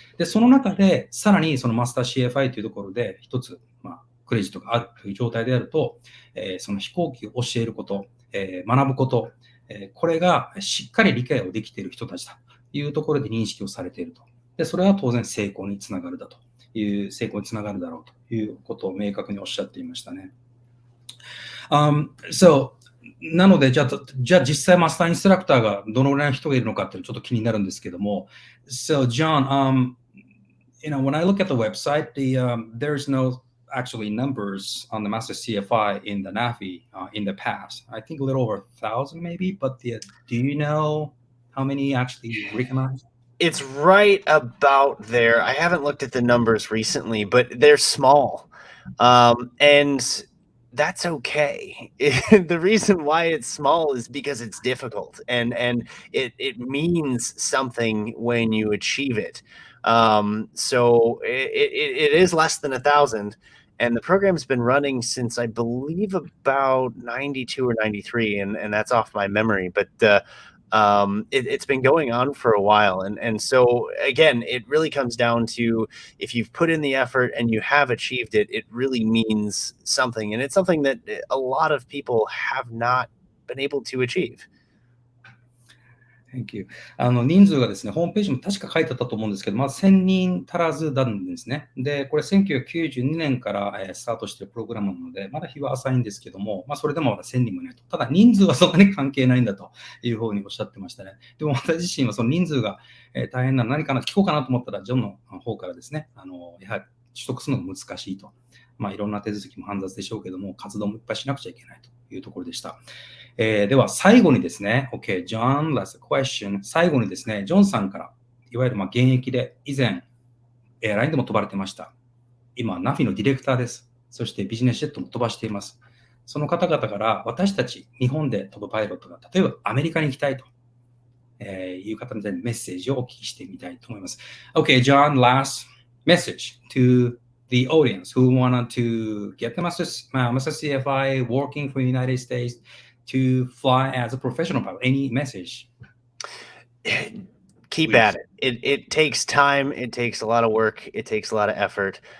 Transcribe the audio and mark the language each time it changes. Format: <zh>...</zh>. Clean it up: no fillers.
<ja>で、その中で、さらにそのマスター CFI というところで、一つ、クレジットがあるという状態であると、その飛行機を教えること、学ぶこと、これがしっかり理解をできている人たちだというところで認識をされていると。で、それは当然成功につながるだろうということを明確におっしゃっていましたね。なので、じゃあ実際マスターインストラクターがどのぐらいの人がいるのかっていうのちょっと気になるんですけども。</ja> <en>So, John, when I look at the website, there's no actually numbers on the Master CFI in the NAFI in the past. I think a little over 1,000 maybe, but do you know how many actually recognized? It's right about there. I haven't looked at the numbers recently, but they're small. And that's okay. The reason why it's small is because it's difficult and it means something when you achieve it. So it is less than 1,000, and the program's been running since I believe about 92 or 93, and that's off my memory, but it's been going on for a while. And so again, it really comes down to if you've put in the effort and you have achieved it, it really means something. And it's something that a lot of people have not been able to achieve. Thank you.</en> <ja>人数がですね、ホームページも確か書いてあったと思うんですけど、1000人足らずなんですね。で、これ1992年からスタートしているプログラムなので、まだ日は浅いんですけども、それでもまだ1000人もいないと。ただ人数はそんなに関係ないんだというふうにおっしゃってましたね。でも私自身はその人数が大変な何かな聞こうかなと思ったら、ジョンの方からですね、やはり取得するのが難しいと。いろんな手続きも煩雑でしょうけども、活動もいっぱいしなくちゃいけないというところでした。では最後にですね、</ja> <en>OK, John, last question.</en> <ja>最後にですね、ジョンさんから、いわゆる現役で以前、エアラインでも飛ばれてました。今、ナフィのディレクターです。そしてビジネスジェットも飛ばしています。その方々から私たち日本で飛ぶパイロットが、例えばアメリカに行きたいという方にメッセージをお聞きしてみたいと思います。</ja> <en>OK, John, last message to the audience who wanted to get the Master CFI working for the United States to fly as a professional pilot. Any message? Keep Please. at it. It takes time. It takes a lot of work. It takes a lot of effort.</en>